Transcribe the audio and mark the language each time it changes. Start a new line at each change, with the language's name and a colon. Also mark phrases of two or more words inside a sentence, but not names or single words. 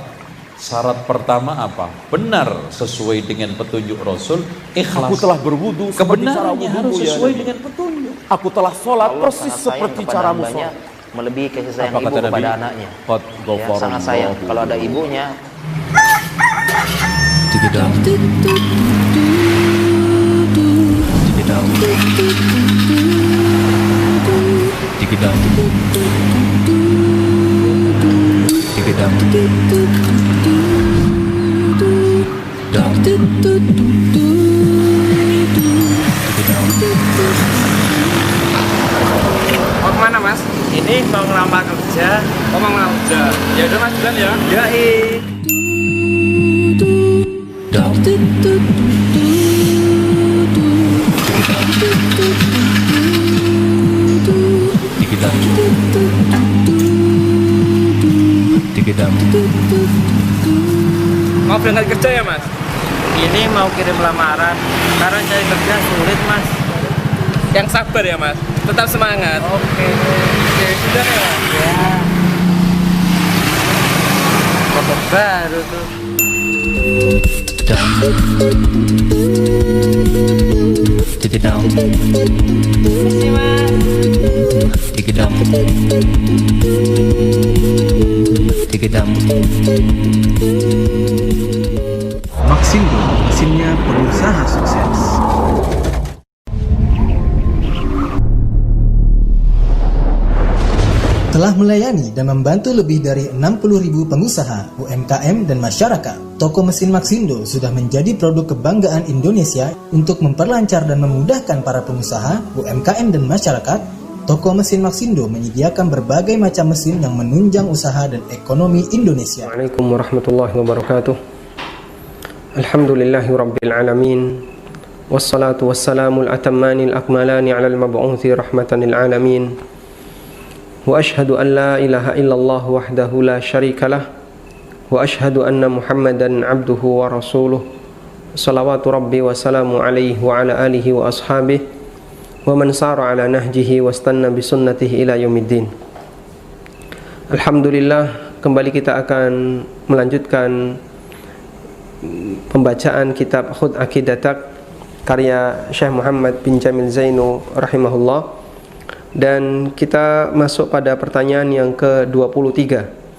Indonesian: Syarat pertama apa? Benar sesuai dengan petunjuk Rasul. Ikhlas. Aku telah berwudu kebenarannya harus sesuai dengan petunjuk. Aku telah sholat Allah persis sangat sayang seperti kepada caramu hambanya, sholat. melebihi kasih sayang Apa ibu kata kepada Nabi? anaknya. Qad Ya, ghafarallahu. sangat sayang. Kalau ada ibunya, Digedang. Digedang. Digedang. Digedang. Dang. Digedang. Mau kemana mas? Ini mau ngelamar kerja. Oh mau ngelamar kerja. Ya udah mas Bulan ya. Dang. Digedang. Digedang. Mau berangkat kerja ya mas? Ini mau kirim lamaran. Karena cari kerja sulit mas. Yang sabar ya mas. Tetap semangat. Oke. Sudah ya mas. Ya. Kodok baru tuh. Dang. Digedang. Digedang. Digedang. Maxindo, mesinnya pengusaha sukses. Telah melayani dan membantu lebih dari 60.000 pengusaha, UMKM, dan masyarakat. Toko mesin Maxindo sudah menjadi produk kebanggaan Indonesia untuk memperlancar dan memudahkan para pengusaha, UMKM, dan masyarakat. Toko mesin Maxindo menyediakan berbagai macam mesin yang menunjang usaha dan ekonomi Indonesia.
Arabic: السلام عليكم ورحمة الله وبركاته. الحمد لله رب العالمين. والصلاة والسلام الأتمان الأكملان على المبعوث رحمة للعالمين. وأشهد أن لا إله إلا الله وحده لا شريك له. وأشهد أن محمدا عبده ورسوله. صلوات ربي وسلامه عليه وعلى آله وأصحابه ومن سار على نهجه واستن بسنته إلى يوم الدين.
Indonesian: Alhamdulillah, kembali kita akan melanjutkan pembacaan kitab Khudh Aqidatak karya Syekh Muhammad bin Jamil Zainu rahimahullah. Dan kita masuk pada pertanyaan yang ke-23.